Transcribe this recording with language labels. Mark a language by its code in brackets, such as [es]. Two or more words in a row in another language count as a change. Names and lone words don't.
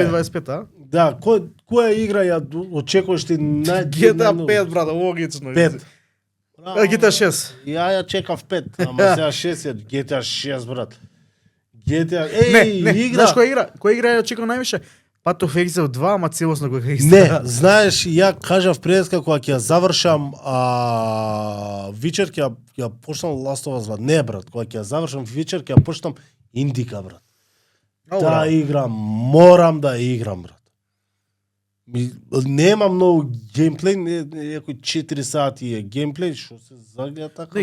[mk] Ајде. 2025, а? Да, која игра ја очекуваш ти GTA 5, брат, логично. 5. GTA 6. Ја чекав 5, ама сега 6 е GTA 6, брат. GTA, Не, игра. знаеш која игра ја очекувам највише? Path of Exile 2, ама целосно кога истина. Не, знаеш, ја кажав преска кога ќе ја завршам вечер ќе ја почнам Last of Us 2. Не брат, кога ќе ја завршам вечер ќе ја почнам Индика брат. Таа игра морам да ја играм брат. Нема многу геймплей, некои 4 сати е геймплей, што се загледа така.